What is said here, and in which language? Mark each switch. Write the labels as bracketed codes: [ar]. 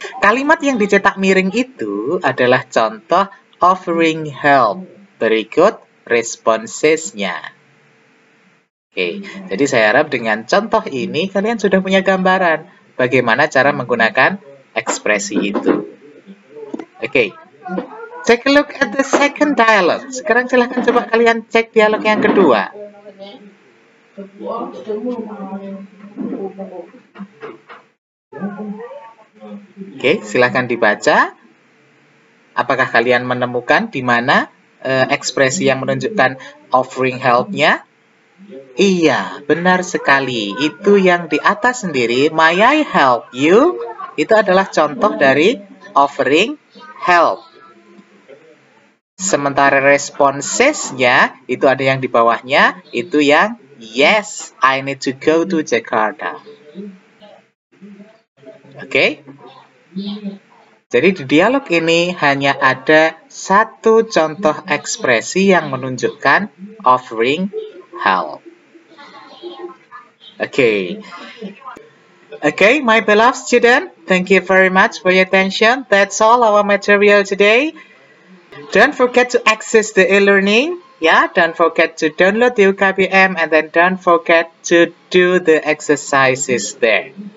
[id] Kalimat yang dicetak miring itu adalah contoh offering help. Berikut responsesnya. Oke, jadi saya harap dengan contoh ini kalian sudah punya gambaran bagaimana cara menggunakan ekspresi itu. [en] Oke, take a look at the second dialogue. [id] Sekarang silahkan coba kalian cek dialog yang kedua. Oke, silahkan dibaca. Apakah kalian menemukan di mana ekspresi yang menunjukkan offering help-nya? Iya, benar sekali. Itu yang di atas sendiri, [en] may I help you? [id] Itu adalah contoh dari offering help. Sementara responsesnya, itu ada yang di bawahnya, itu yang [en] yes, I need to go to Jakarta. [id] Oke? Jadi di dialog ini hanya ada satu contoh ekspresi yang menunjukkan offering help. [en] Okay. Okay, my beloved student, thank you very much for your attention. That's all our material today. Don't forget to access the e-learning. Yeah, don't forget to download the UKBM and then don't forget to do the exercises there.